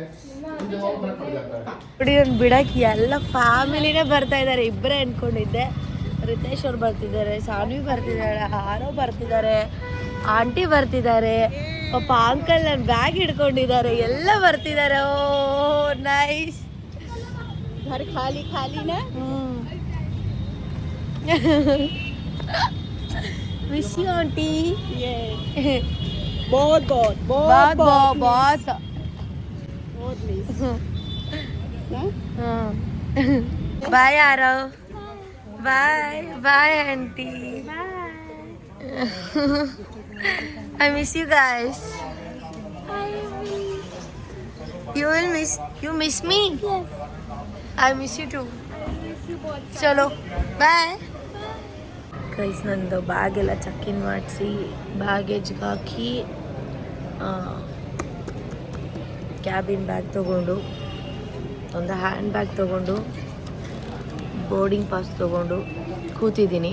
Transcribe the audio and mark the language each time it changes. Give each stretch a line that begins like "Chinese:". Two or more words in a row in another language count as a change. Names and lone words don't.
Kannada: ನೋಡಿ ನಾನು ಬಿಡಕ್ಕೆ ಎಲ್ಲ ಫ್ಯಾಮಿಲಿನೇ ಬರ್ತಾ ಇದ್ದಾರೆ. ಇಬ್ಬರೇ ಅಂದ್ಕೊಂಡಿದ್ದೆ. ರಿತೇಶ್ ಅವ್ರು ಬರ್ತಿದ್ದಾರೆ, ಸಾನ್ವಿ ಬರ್ತಿದ್ದಾರೆ, ಹಾರೋ ಬರ್ತಿದ್ದಾರೆ, ಆಂಟಿ ಬರ್ತಿದ್ದಾರೆ, ಪಾಪ ಅಂಕಲ್ ನನ್ನ ಬ್ಯಾಗ್ ಹಿಡ್ಕೊಂಡಿದ್ದಾರೆ, ಎಲ್ಲ ಬರ್ತಿದ್ದಾರೆ.
English: oh nice.
Hindi: घर खाली खाली ना.
English: miss you aunty.
Hindi: बहुत बहुत बहुत बहुत बहुत बाय आरव.
English: bye bye aunty. I miss you guys. You miss me? Yes. I miss you too.
Kannada: ಚಲೋ ಬಾಯ್. ಗೈಸ್ ನಂದು ಬ್ಯಾಗ್ ಎಲ್ಲ ಚೆಕ್-ಇನ್ ಮಾಡಿಸಿ ಬ್ಯಾಗೇಜ್ಗೆ ಹಾಕಿ
English: cabin bag
Kannada: ತೊಗೊಂಡು ಒಂದು
English: hand bag
Kannada: ತೊಗೊಂಡು
English: boarding pass
Kannada: ತೊಗೊಂಡು ಕೂತಿದ್ದೀನಿ.